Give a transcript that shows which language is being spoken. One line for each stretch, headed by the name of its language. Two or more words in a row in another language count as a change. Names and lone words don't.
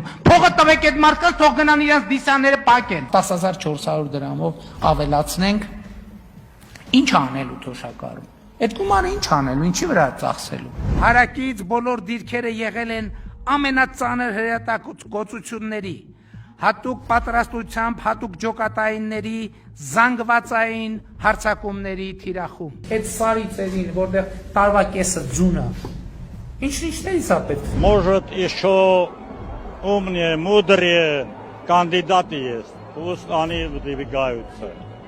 Armenian: Փողը տվեք այդ մարդկանց, թող գնան իրանց նիսյանները պակեն։ 10400 դրամով ավելացնենք։ Ինչ անելու թոշակառում։ Այդ գումարը ինչ անելու, ինչի վրա ծախսելու։ Հարակից բոլոր դիրքերը եղել են ամենածանր հրետակոծությունների, հատուկ պատրաստությամբ, հատուկ ջոկատայինների, զանգվածային հարձակումների թիրախում։ Այդ սարի ծերին, որտեղ տարվա կեսը ձուն է, ինչ-ինչներից է պետք։
Russian: Может, еще умнее, мудрее кандидаты есть. Пусть они выдвигаются.